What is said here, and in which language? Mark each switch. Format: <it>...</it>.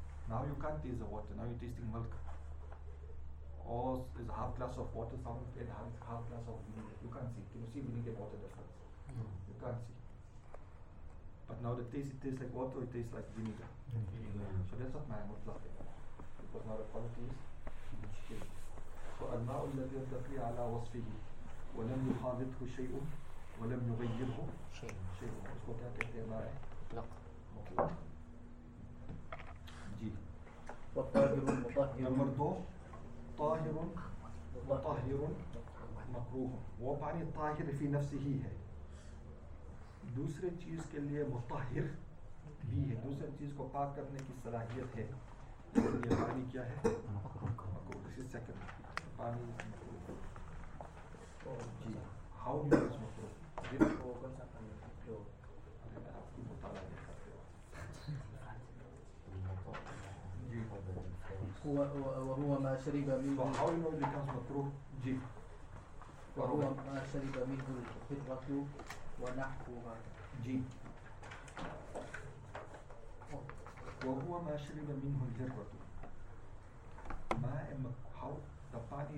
<en>Now you can't taste the water, now you're tasting milk. Or is a half glass of water, some and half glass of vinegar. You can't see. Can you see vinegar water difference? Mm. You can't see. But now the taste, it tastes like water or it tastes like vinegar. Mm-hmm. So that's what my mouth like. Because now the quality is changed.</en> <ar>الماء الذي بقي على وصفه ولم يخالطه شيء ولم يغيره شيء.</ar> <ur>اس کو کیا کہتے ہیں؟</ur> <ar>ماء مطلق.</ar> <ur>جی.</ur> <ar>وطاهر مطهر.</ar> <ur>نمبر دو،</ur> <ar>طاهر مطهر مكروه.</ar> <ur>وہ پانی طاہر</ur> <ar>فی نفسه</ar> <ur>ہے، دوسرے چیز کے لیے مطہر بھی ہے، دوسرے چیز کو پاک کرنے کی صلاحیت ہے. یہ پانی کیا ہے؟ مکروہ. اس سے کیا</ur> <en>The body</en>